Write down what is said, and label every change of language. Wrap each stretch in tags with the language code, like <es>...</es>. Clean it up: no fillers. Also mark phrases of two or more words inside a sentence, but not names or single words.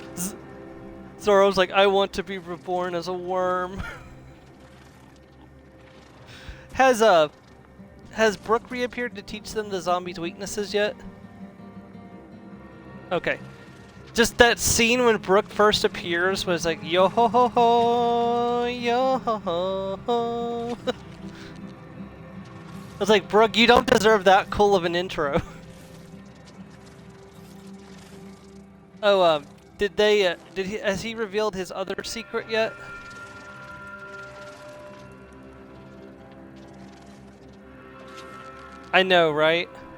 <en>Zoro's like, I want to be reborn as a worm. Has Brooke reappeared to teach them the zombies' weaknesses yet? Okay. Just that scene when Brooke first appears was like, yo ho ho ho, yo ho ho ho. I was like, Brooke, you don't deserve that cool of an intro. Oh, has he revealed his other secret yet? I know, right?</en>